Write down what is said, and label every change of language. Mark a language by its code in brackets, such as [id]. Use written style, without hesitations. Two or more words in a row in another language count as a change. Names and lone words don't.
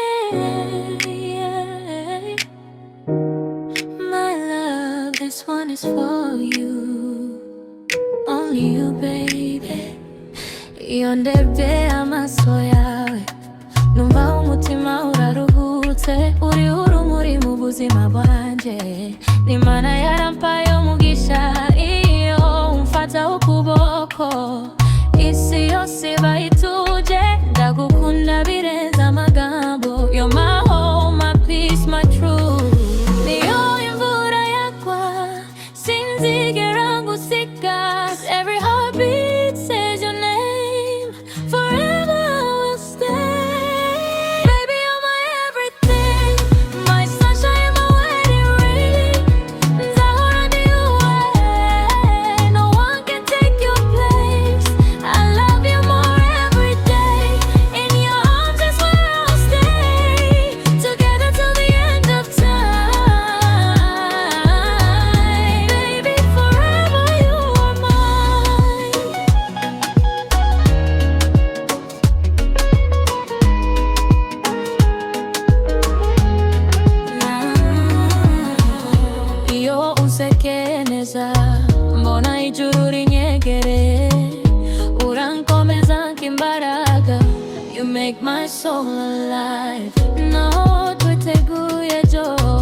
[en] yeah. My love, this one is for you, only you, baby. [rw] Yondebe amaso yawe, numva umutima uraruhutse, uri urumuri mu buzima bwanje. N'Imana yarampaye umugisha, iyo umfata ukuboko, isi yose bayituje. Ndagukunda birenze amagambo, [en] you're my home, my peace, my truth. [rw] Niyo imvura yagwa, sinzigera ngusiga. [en] Every heartbeat says your name, forever I will stay. Baby, you're my everything, my sunshine, my wedding ring. [rw] Nzahora ndi uwawe, [en] no one can take your place. I love you more every day, in your arms is where I'll stay. Together till the end of time. Baby, forever you are mine. [rw] Iyo unsekeneza, mbona ijuru rinyegere, urankomeza nk'imbaraga. [en] You make my soul alive. [rw] No twiteguye jo